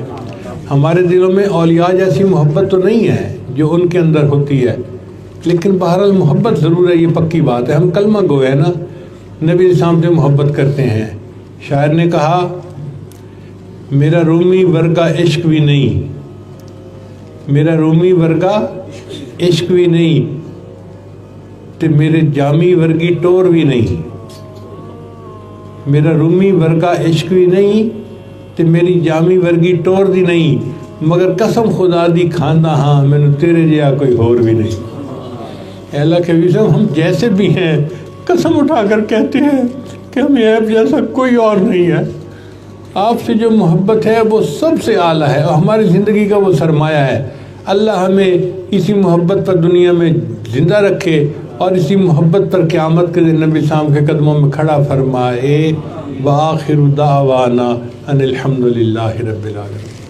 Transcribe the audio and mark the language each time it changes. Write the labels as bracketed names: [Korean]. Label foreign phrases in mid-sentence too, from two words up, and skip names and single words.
[Urdu] ہمارے دلوں میں اولیاء جیسی محبت تو نہیں ہے جو ان کے اندر ہوتی ہے، لیکن بہرحال محبت ضرور ہے، یہ پکی بات ہے۔ ہم کلمہ گو ہے نا، نبی السلام سے محبت کرتے ہیں۔ [Punjabi] شاعر نے کہا، میرا رومی ورگا عشق بھی نہیں، میرا رومی ورگا عشق بھی نہیں، تے میرے جامی ورگی ٹور بھی نہیں، میرا رومی ورگا عشق بھی نہیں تے میری جامی ورگی ٹور دی نہیں، مگر قسم خدا دی کھاندہ ہاں مینوں تیرے جیا کوئی اور بھی نہیں۔ [Urdu] اے اللہ کے نبی صاحب، ہم جیسے بھی ہیں قسم اٹھا کر کہتے ہیں کہ ہمیں آپ جیسا کوئی اور نہیں ہے۔ آپ سے جو محبت ہے وہ سب سے اعلیٰ ہے اور ہماری زندگی کا وہ سرمایہ ہے۔ اللہ ہمیں اسی محبت پر دنیا میں زندہ رکھے اور اسی محبت پر قیامت کے دن نبی صاحب کے قدموں میں کھڑا فرمائے [Arabic] وآخر دعوانا ان الحمد للہ رب العالمین۔